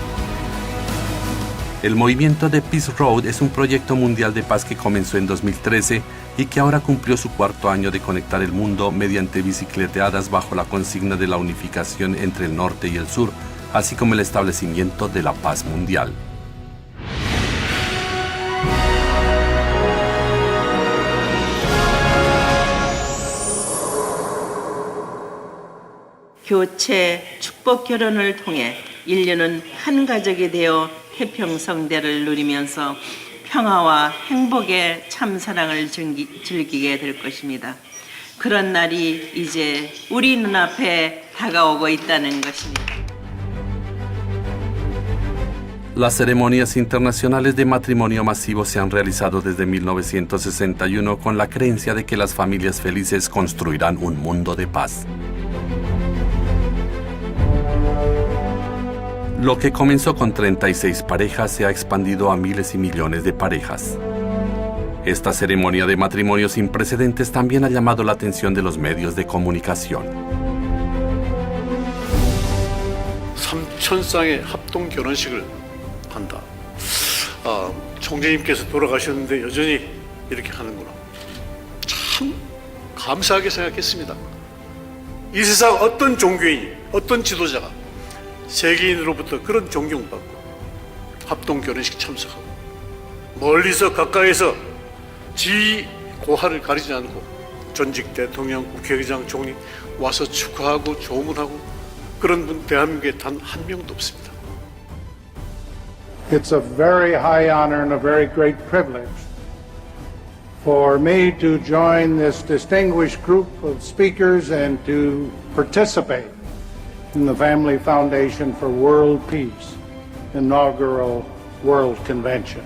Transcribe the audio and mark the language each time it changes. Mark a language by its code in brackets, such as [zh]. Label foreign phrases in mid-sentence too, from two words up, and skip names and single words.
[es] El movimiento de Peace Road es un proyecto mundial de paz que comenzó en 2013 y que ahora cumplió su 4º año de conectar el mundo mediante bicicleteadas bajo la consigna de la unificación entre el norte y el sur, así como el establecimiento de la paz mundial. [ko] 교체, 축복 결혼을 통해 인류는 한 가족이 되어 태평성대를 누리면서 평화와 행복의 참사랑을 즐기게 될 것입니다. 그런 날이 이제 우리 눈앞에 다가오고 있다는 것입니다. [es] Las ceremonias internacionales de matrimonio masivo se han realizado desde 1961 con la creencia de que las familias felices construirán un mundo de paz. Lo que comenzó con 36 parejas se ha expandido a miles y millones de parejas. Esta ceremonia de matrimonio sin precedentes también ha llamado la atención de los medios de comunicación. [ko] 3,000쌍의 합동 결혼식을 한다. 총재님께서 돌아가셨는데 여전히 이렇게 하는구나. 참 감사하게 생각했습니다. 이 세상 어떤 종교인이, 어떤 지도자가 세계인으로부터 그런 존경받고 합동 결혼식 참석하고 멀리서 가까이서 지 고하를 가리지 않고 전직 대통령, 국회의장, 총리 와서 축하하고 조문하고 그런 분 대한민국에 단 한 명도 없습니다. [en] It's a very high honor and a very great privilege for me to join this distinguished group of speakers and to participate in the Family Foundation for World Peace inaugural World Convention.